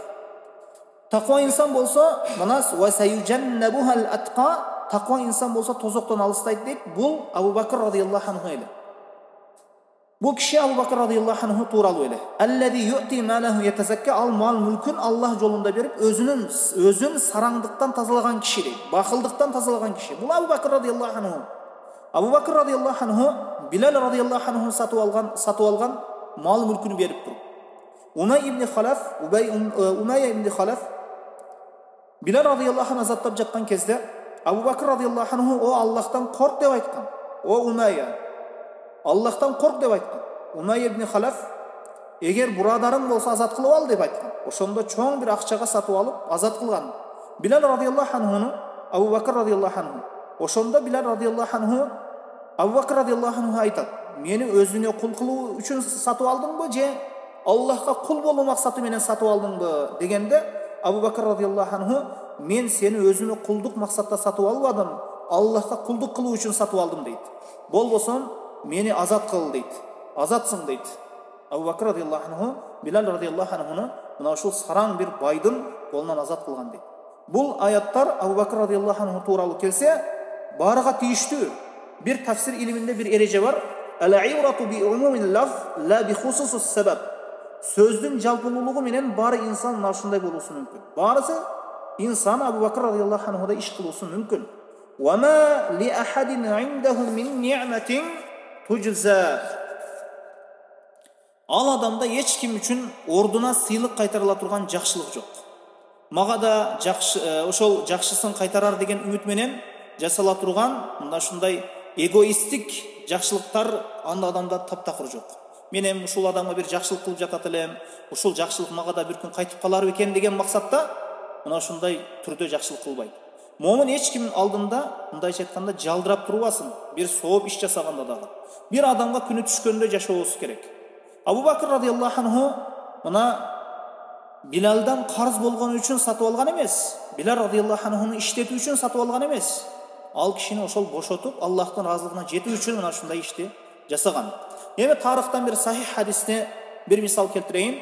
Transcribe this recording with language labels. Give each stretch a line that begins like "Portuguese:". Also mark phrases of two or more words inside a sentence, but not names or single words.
Kyrgyz: Таква инсан болсо, манас
Arabic: وسيجنبها الأتقى,
Kyrgyz: таква инсан болсо тозоктон алыстайт дейт. Бул Абу Бакр
Arabic: رضي الله عنه
Kyrgyz: эле. Бул киши Абу Бакр
Arabic: رضي الله عنه
Kyrgyz: тууралуу эле.
Arabic: الذي يؤتي ماله يتزكى.
Kyrgyz: Ал мал мүлкүн Аллах жолунда берип, өзүн сараңдыктан тазалаган киши дейт. Бахылдыктан тазалаган киши. Бул Абу Бакр
Arabic: رضي الله عنه.
Kyrgyz: Абу Бакр
Arabic: رضي الله عنه
Kyrgyz: Билал
Arabic: رضي الله عنه
Kyrgyz: сатып алган мал мүлкүн берип туруп. Умайя ибн Халаф Билал
Arabic: رضي الله عنه
Kyrgyz: азаттап жаткан кезде Абу Бакр
Arabic: رضي الله عنه
Kyrgyz: о Аллахтан корк деп айткан. О Умайя, Аллахтан корк деп айткан. Умайя ибн Халаф эгер бурадарың болсо азат кылып ал деп айткан. Ошондо чоң бир акчага сатып алып азат кылган. Билал
Arabic: رضي الله عنه
Kyrgyz: Абу Бакр
Arabic: رضي الله عنه.
Kyrgyz: Ошондо Билал
Arabic: رضي الله عنه
Kyrgyz: Абу Бакр
Arabic: رضي الله عنه
Kyrgyz: айтат: "Мени өзүңө кул кылуу үчүн сатып алдыңбы же Аллахка кул болуу максаты менен сатып алдыңбы?" дегенде Абу Бакр
Arabic: رضي الله عنه:
Kyrgyz: "Мен сени өзүмө кулдук максатта сатып албадым, Аллахка кулдук кылуу үчүн сатып алдым" дейт. "Болбосом мени азат кыл" дейт. "Азатсың" дейт. Абу Бакр
Arabic: رضي الله عنه
Kyrgyz: Билал
Arabic: رضي الله عنه
Kyrgyz: мына ушул сараң бир байдын колунан азат кылган дейт. Бул аяттар Абу Бакр радияллаху анху тууралуу келсе, барыга тийиштүү. Бир тафсир илиминде бир эреже бар.
Arabic: العبرة بعموم اللفظ لا بخصوص السبب.
Kyrgyz: Sözdün jalpılуулугу менен баары инсан мына ушундай болуусу мүмкүн. Баарысы инсан Абу Бакр
Arabic: رضي الله عنه
Kyrgyz: иш кылуусу мүмкүн.
Arabic: وما لأحد عنده من نعمة تجزى.
Kyrgyz: Ал адамда эч ким үчүн ордуна сыйлык кайтарыла турган жакшылык жок. Мага да ошол жакшысын кайтарар деген үмүт менен жасала турган мына ушундай эгоисттик жакшылыктар анда адамда таптакыр жок. Мен эми ушул адамга бир жакшылык кылып жатат элем, ушул жакшылык мага да бир күн кайтып калар бекен деген максатта мына ушундай түрдө жакшылык кылбайт. Момун эч кимдин алдында мындайча айтканда жалдырап турбасын, бир сооп иш жасаганда дагы. Бир адамга күнү түшкөндө жашообуз керек. Абу Бакр
Arabic: رضي الله عنه
Kyrgyz: мына Билалдан карыз болгон үчүн сатып алган эмес. Билал
Arabic: رضي الله عنه
Kyrgyz: иштетүү үчүн сатып алган эмес. Ал кишини ошол бошотуп, Аллахтын разылыгына жетүү үчүн мына ушундай ишти жасаган. Эми тарыхтан бир сахих хадисте бир мисал келтирейин.